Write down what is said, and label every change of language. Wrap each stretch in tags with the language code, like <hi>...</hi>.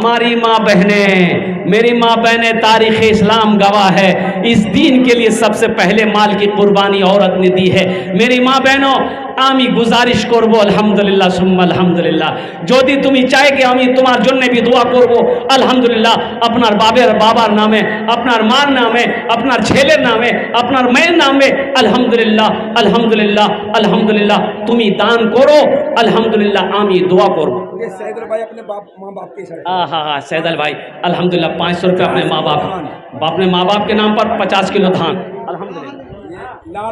<hi>हमारी माँ बहनें, मेरी माँ बहनें, तारीख़ इस्लाम गवाह है, इस दीन के लिए सबसे पहले माल की कुर्बानी औरत ने दी है। मेरी माँ बहनों</hi> <bn>आमी गुजारिश करबो</bn> <hi>अल्हम्दुलिल्लाह सुम्मा अल्हम्दुलिल्लाह।</hi> <bn>যদি তুমি চাই कि আমি তোমার জন্য भी দোয়া করব আলহামদুলিল্লাহ। আপনার বাবার নামে, আপনার মার নামে, আপনার ছেলের নামে, আপনার মেয়ের নামে আলহামদুলিল্লাহ আলহামদুলিল্লাহ আলহামদুলিল্লাহ তুমি দান করো আলহামদুলিল্লাহ। আমি দোয়া করব।</bn> <hi>ये सैदल भाई अपने माँ बाप के इशारे हाँ सैदल भाई अल्हम्दुलिल्लाह 500 रुपये अपने माँ बाप के नाम पर 50 किलो धान अल्हम्दुलिल्लाह।</hi>